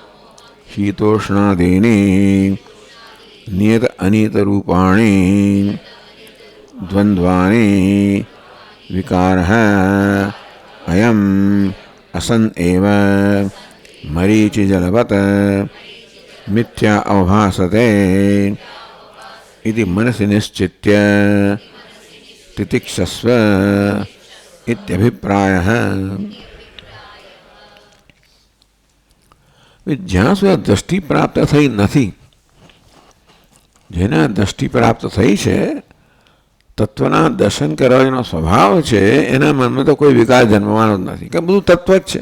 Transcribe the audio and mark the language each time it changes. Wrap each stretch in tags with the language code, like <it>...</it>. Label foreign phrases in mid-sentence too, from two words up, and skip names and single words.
<sa>શીતોષ્ણાદીની નિયત અનિત રૂપાણી દ્વંદ્વાની વિકારઃ અયમ અસન એવ મરીચિ જલવત મિથ્યા અવભાસતે इति मनसि निश्चित्य तितिक्षस्व इत्यभिप्रायः.</sa> <gu>જ્યાં સુધી દ્રષ્ટિ પ્રાપ્ત થઈ નથી, જેને દ્રષ્ટિ પ્રાપ્ત થઈ છે, તત્વના દર્શન કરવાનો સ્વભાવ છે, એના મનમાં તો કોઈ વિકાર જન્મવાનો જ નથી, કે બધું તત્વ જ છે.</gu>